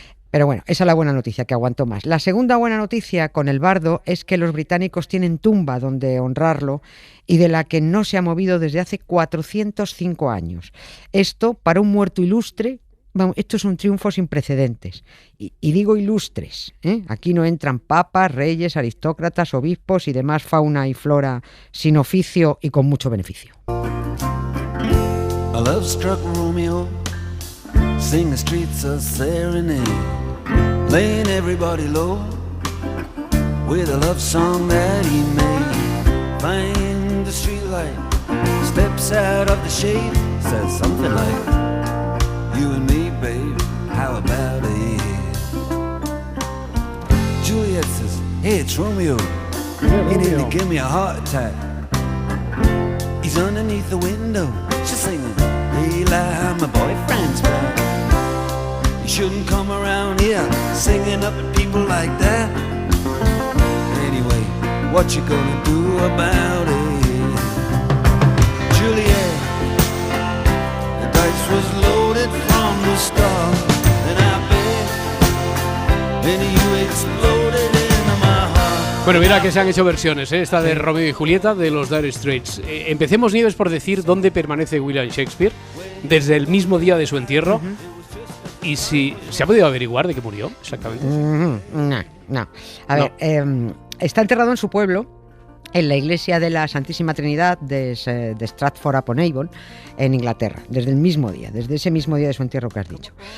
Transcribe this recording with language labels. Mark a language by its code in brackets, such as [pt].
[es] Pero bueno, esa es la buena noticia, que aguantó más. La segunda buena noticia con el bardo es que los británicos tienen tumba donde honrarlo y de la que no se ha movido desde hace 405 años. Esto, para un muerto ilustre, esto es un triunfo sin precedentes. Y digo ilustres, ¿eh? Aquí no entran papas, reyes, aristócratas, obispos y demás fauna y flora sin oficio y con mucho beneficio. [en] A love struck Romeo, sing the streets a serenade, laying everybody low with a love song that he made. Find the streetlight, steps out of the shade, says something like, you and me, babe, how about it? Juliet says, hey, it's Romeo. He nearly gave me a heart attack. He's underneath the window, she's singing, Eli, my boyfriend's back. You shouldn't come around here singing up at people like that. Anyway, what you gonna do about it? Juliet, the dice was loaded from the start, and I bet then you exploded into my heart. [es] Bueno, mira que se han hecho versiones, ¿eh? Esta de Romeo y Julieta de los Dire Straits. Empecemos, Nieves, por decir dónde permanece William Shakespeare desde el mismo día de su entierro. ¿Y si se ha podido averiguar de qué murió exactamente? No. A ver, está enterrado en su pueblo, en la iglesia de la Santísima Trinidad de Stratford-upon-Avon, en Inglaterra, desde ese mismo día de su entierro que has dicho.